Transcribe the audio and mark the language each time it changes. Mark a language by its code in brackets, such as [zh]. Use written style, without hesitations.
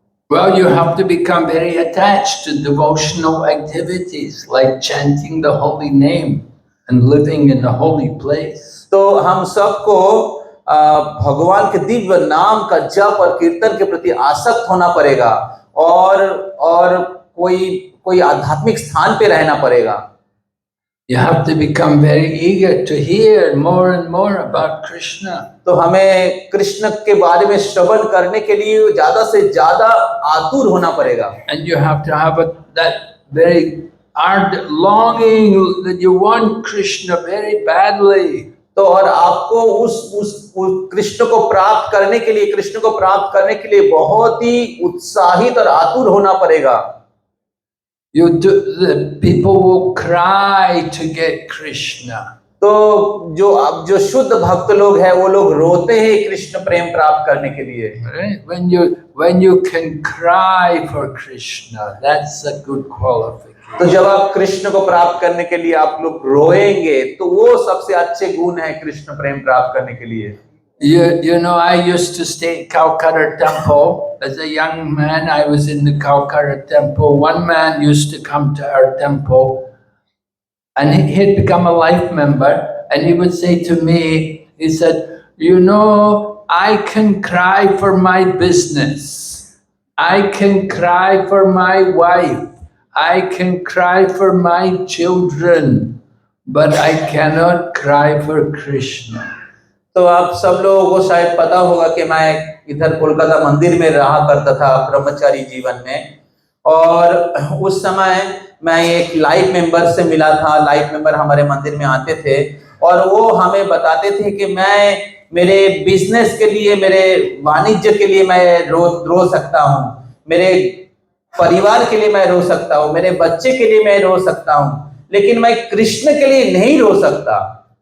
[en] Well, you have to become very attached to devotional activities like chanting the holy name and living in a holy place. [hi] तो हम सबको भगवान के दिव्य नाम का जप और कीर्तन के प्रति आसक्त होना पड़ेगा और कोई आध्यात्मिक स्थान पे रहना पड़ेगा। [en] You have to become very eager to hear more and more about Krishna. [hi] तो हमें कृष्ण के बारे में श्रवण करने के लिए ज्यादा से ज्यादा आतुर होना पड़ेगा। [en] And you have to have that very ardent longing that you want Krishna very badly. [hi] तो और आपको उस कृष्ण को प्राप्त करने के लिए बहुत ही उत्साहित और आतुर होना पड़ेगा। [en] The people will cry to get Krishna. [hi] तो जो शुद्ध भक्त लोग हैं वो लोग रोते हैं कृष्ण प्रेम प्राप्त करने के लिए। [en] Right? When you can cry for Krishna, that's a good qualification. [hi] तो जब आप कृष्ण को प्राप्त करने के लिए आप लोग रोएंगे तो वो सबसे अच्छे गुण है कृष्ण प्रेम प्राप्त करने के लिए। [en] You know, I used to stay at Calcutta Temple. As a young man, I was in the Calcutta Temple. One man used to come to our temple, and he had become a life member, and he would say to me, he said, you know, I can cry for my business. I can cry for my wife. I can cry for my children, but I cannot cry for Krishna. [hi] तो आप सब लोगों को शायद पता होगा कि मैं इधर कोलकाता मंदिर में रहा करता था ब्रह्मचारी जीवन में, और उस समय मैं एक लाइफ मेंबर से मिला था। लाइफ मेंबर हमारे मंदिर में आते थे और वो हमें बताते थे कि मैं मेरे बिजनेस के लिए, मेरे वाणिज्य के लिए मैं रो सकता हूँ, मेरे परिवार के लिए मैं रो सकता हूँ, मेरे बच्चे के लिए मैं रो सकता हूँ, लेकिन मैं कृष्ण के लिए नहीं रो सकता।